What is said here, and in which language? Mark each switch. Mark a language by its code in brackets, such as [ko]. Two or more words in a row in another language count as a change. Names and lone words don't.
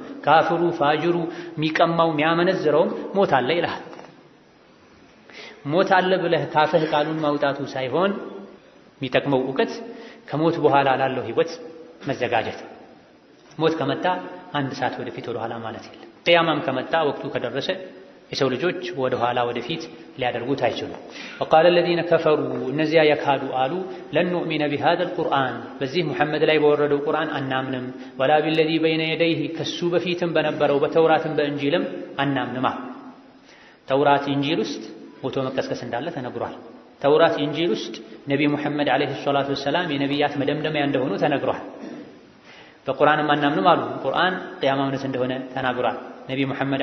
[am] ካፍሩ ፋጅሩ የሚቀማው የሚያመነዝረውም ሞት አለ ይልሃል። ሞት አለ ብለህ ካፍህ ቃሉን ማውጣቱ ሳይሆን የሚጠቅመው እውቀት ከሞት በኋላ ላለው ህይወት መዘጋጀት። ሞት ከመጣ አንድ ሰዓት ወደፊት ወደ ኋላ ማለት የለም። ቂያማም ከመጣ ወቅቱ ከደረሰ የሰው ልጆች ወደ ኋላ ወደፊት ሊያደርጉት አይችሉም። [ar] وقال الذين كفروا [am] እነዚያ የካዱ አሉ [ar] لن نؤمن بهذا القرآن [am] በዚህ ሙሐመድ ላይ በወረደው ቁርአን አናምንም፣ [ar] ولا بالذي بين يديه [am] ከሱ በፊትም በነበረው በተውራትም በእንጂልም አናምንም። ተውራት እንጂል ውስጥ ሞቶ መቀስቀስ እንዳለ ተነግሯል። ተውራት እንጂል ውስጥ ነቢ ሙሐመድ [ar] عليه الصلاة [am] ወሰላም የነቢያት መደምደሚያ እንደሆኑ ተነግሯል። በቁርአንም አናምንም አሉ። ቁርአን ቂያማ እውነት እንደሆነ ተናግሯል። ነቢ ሙሐመድ